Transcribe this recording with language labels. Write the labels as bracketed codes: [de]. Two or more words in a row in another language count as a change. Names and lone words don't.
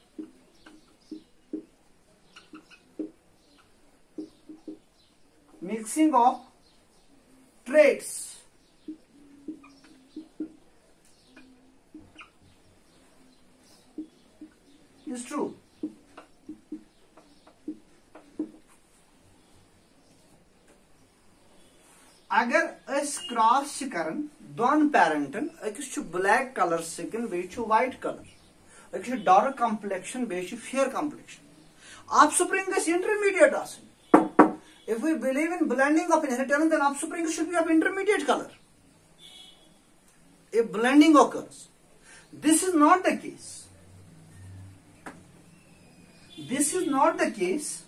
[en] Mixing of traits is true. [ks] اگر اَس کراس کرَن دۄن پیرینٹن اَکِس [en] black color skin [ks] بیٚ [en] white color [ks] اَکِس [en] dark complexion [ks] بیٚ [en] fair complexion [ks] آفسپرنگ گَژھ اِنٹرمیڈیٹ آسُن. [en] If we believe in blending of inheritance, then offspring should be of intermediate color. If blending occurs, this is not the case. This is not the case.